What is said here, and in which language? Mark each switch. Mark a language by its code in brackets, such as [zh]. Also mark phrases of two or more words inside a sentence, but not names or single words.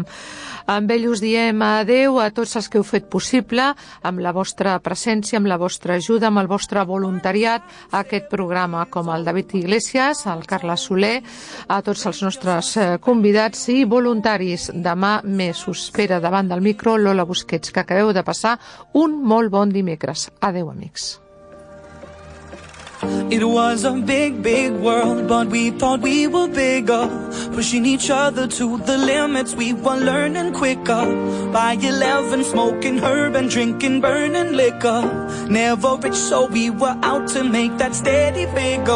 [ca] Amb ell us diem adeu a tots els que heu fet possible, amb la vostra presència, amb la vostra ajuda, amb el vostre voluntariat a aquest programa, com el David Iglesias, el Carles Soler, a tots els nostres convidats i voluntaris. Demà més us espera davant del micro Lola Busquets, que acabeu de passar un molt bon dimecres. Adeu, amics. [en] It was a big, big world, but we thought we were bigger, pushing each other to the limits. We were learning quicker. By 11, smoking herb and drinking burning liquor. Never rich, so we were out to make that steady figure.